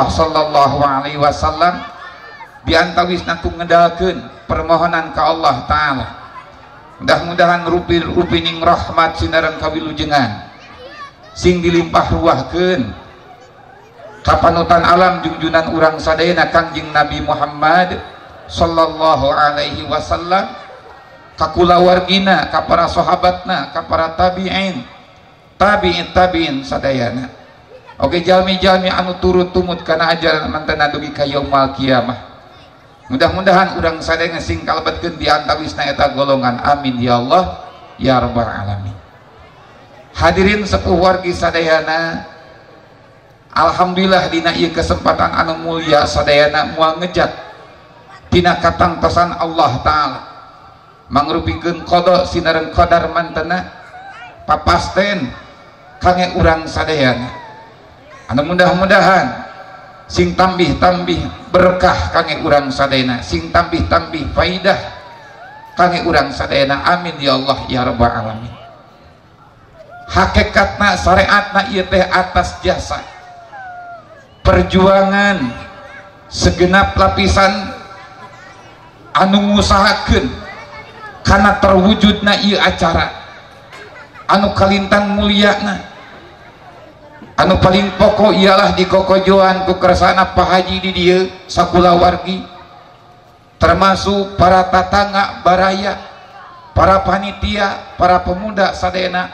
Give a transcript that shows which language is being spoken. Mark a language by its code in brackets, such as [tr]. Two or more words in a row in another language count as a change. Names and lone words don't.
[ar] صلى الله عليه وسلم, [su] diantawisna ku ngedalkeun permohonan ka [ar] الله تعالى [su] mudah-mudahan rupining rahmat sinaran kawilujengan sing dilimpah ruahkeun kapanutan alam junjunan urang sadayana Kangjeng Nabi Muhammad [ar] صلى الله عليه وسلم, [su] ka kulawargina, ka para sahabatna, ka para tabi'in tabi'in sadayana. Oke, jalmi-jalmi anu turut tumut kana ajaran mantena dugi ka [ar] يوم القيامة. [su] Mudah-mudahan urang sadayana sing kalebetkeun di antawisna eta golongan. [ar] آمين يا الله يا رب العالمين. [su] Hadirin sepuh wargi sadayana, alhamdulillah dina ieu kesempatan anu mulia sadayana moal ngejat tina katangtosan [ar] الله تعالى [su] mangrupikeun qada sinareun qadar mantena papasten kangge urang sadayana, anu mudah-mudahan sing tambih-tambih berkah kangge urang sadayana, sing tambih-tambih faidah kangge urang sadayana. [ar] آمين يا الله يا رب العالمين. [su] Hakikatna syariatna ieu teh [id] atas jasa perjuangan segenap lapisan [su] anu ngusahakeun kana terwujudna ieu acara anu kalintang mulyana, anu paling pokok ialah dikokojoan ku kersana Pak Haji di dieu sakulawargi, termasuk para tatangga baraya, para panitia, para pemuda sadayana.